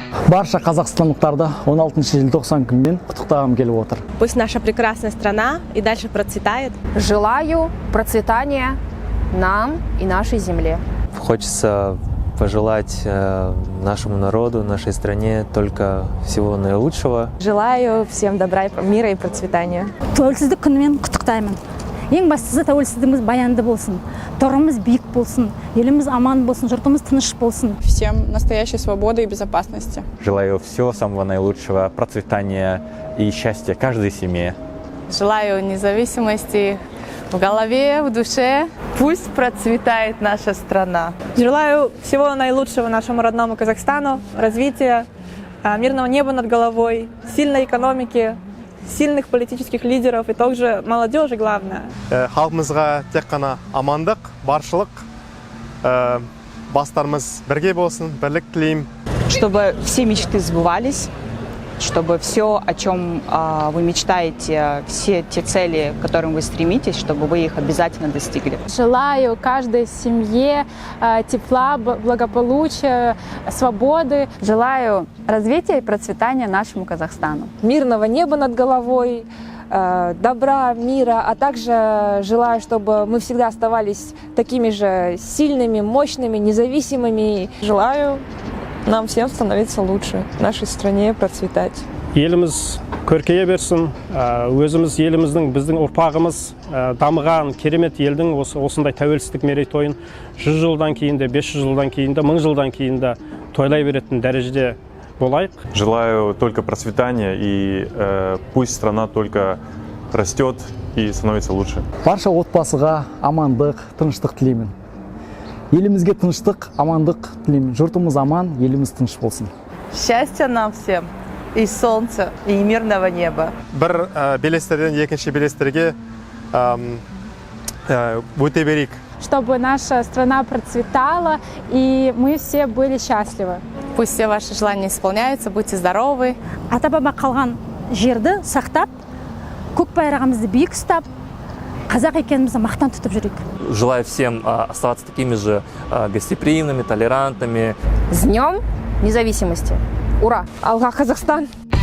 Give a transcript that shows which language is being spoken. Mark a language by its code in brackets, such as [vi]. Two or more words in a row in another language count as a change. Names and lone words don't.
[kk] Барша қазақстандықтарды 16 желтоқсан күнінен құттықтағым келіп отыр. [ru] Пусть наша прекрасная страна и дальше процветает. Желаю процветания нам и нашей земле. Хочется пожелать нашему народу, нашей стране только всего наилучшего. Желаю всем добра, мира и процветания. [kk] Тәуелсіздік күнімен құттықтаймын. Ең бастысы тәуелсіздігіміз баянды болсын, тұрымыз биік болсын, еліміз аман болсын, жұртымыз тыныш болсын. [ru] Всем настоящей свободы и безопасности. Желаю всего самого наилучшего, процветания и счастья каждой семье. Желаю независимости в голове, в душе. Пусть процветает наша страна. Желаю всего наилучшего нашему родному Казахстану, развития, мирного неба над головой, сильной экономики, сильных политических лидеров и также молодежи главное. [kk] Халқымызға тек қана амандық, баршылық, бастарымыз бірге болсын, бірлік тілеймін. [ru] Чтобы все мечты сбывались, чтобы все, о чем вы мечтаете, все те цели, к которым вы стремитесь, чтобы вы их обязательно достигли. Желаю каждой семье тепла, благополучия, свободы. Желаю развития и процветания нашему Казахстану. Мирного неба над головой, добра, мира, а также желаю, чтобы мы всегда оставались такими же сильными, мощными, независимыми. Желаю нам всем становиться лучше, нашей стране процветать. [kk] Еліміз көркейе берсін, өзіміз еліміздің, біздің ұрпағымыз дамыған керемет елдің осындай тәуелсіздік мерейтойын 100 жылдан кейін де, 500 жылдан кейін де, 1000 жылдан кейін де тойлай беретін дәрежеде болайық. [ru] Желаю только процветания и пусть страна только растет и становится лучше. [kk] Барша отбасыға амандық, тыныштық тілеймін. Елімізге тыныштық, амандық тілеймін. Жұртымыз аман, еліміз тыныш болсын. [ru] Счастья нам всем, и солнца, и мирного неба. [kk] Бір белестерден екінші белестерге өте берейік. [ru] Чтобы наша страна процветала, и мы все были счастливы. Пусть все ваши желания исполняются, будьте здоровы. [kk] Ата-баба қалған жерді сақтап, көк байрағымызды биік ұстап, қазақ екенімізді мақтан тұтып жүрейік. [ru] Желаю всем оставаться такими же гостеприимными, толерантными. С Днем независимости! Ура! [kk] Алға Қазақстан!